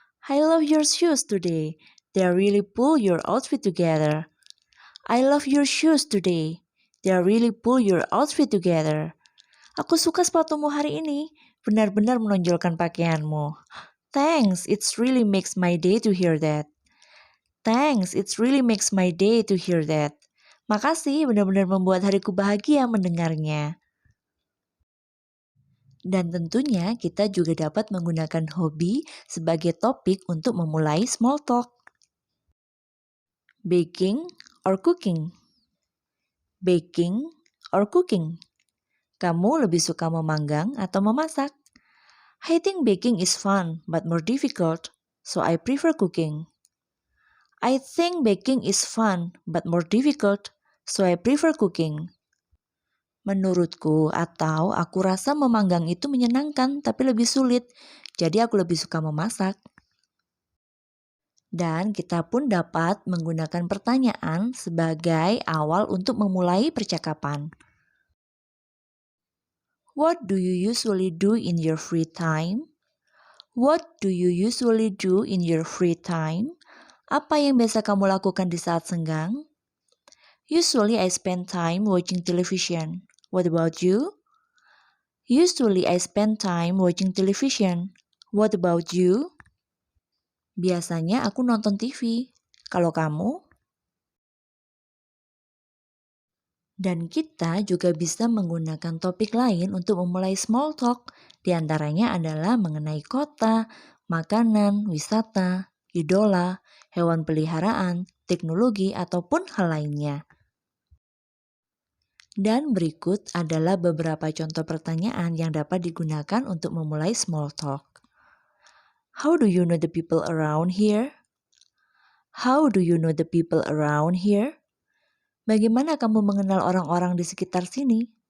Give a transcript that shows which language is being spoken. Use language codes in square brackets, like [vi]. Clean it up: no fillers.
[en] I love your shoes today. They really pull your outfit together. I love your shoes today. They really pull your outfit together. [id] Aku suka sepatumu hari ini. Benar-benar menonjolkan pakaianmu. [en] Thanks, it really makes my day to hear that. Thanks, it really makes my day to hear that. [id] Makasih, benar-benar membuat hariku bahagia mendengarnya. Dan tentunya kita juga dapat menggunakan hobi sebagai topik untuk memulai small talk. [en] Baking or cooking? Baking or cooking? [id] Kamu lebih suka memanggang atau memasak? [en] I think baking is fun but more difficult, so I prefer cooking. I think baking is fun but more difficult, so I prefer cooking. [id] Menurutku atau aku rasa memanggang itu menyenangkan tapi lebih sulit, jadi aku lebih suka memasak. Dan kita pun dapat menggunakan pertanyaan sebagai awal untuk memulai percakapan. [en] What do you usually do in your free time? What do you usually do in your free time? [id] Apa yang biasa kamu lakukan di saat senggang? [en] Usually I spend time watching television. What about you? Usually I spend time watching television. What about you? [id] Biasanya aku nonton TV. Kalau kamu? Dan kita juga bisa menggunakan topik lain untuk memulai small talk. Di antaranya adalah mengenai kota, makanan, wisata, idola, hewan peliharaan, teknologi, ataupun hal lainnya. Dan berikut adalah beberapa contoh pertanyaan yang dapat digunakan untuk memulai small talk. [en] How do you know the people around here? How do you know the people around here? [id] Bagaimana kamu mengenal orang-orang di sekitar sini?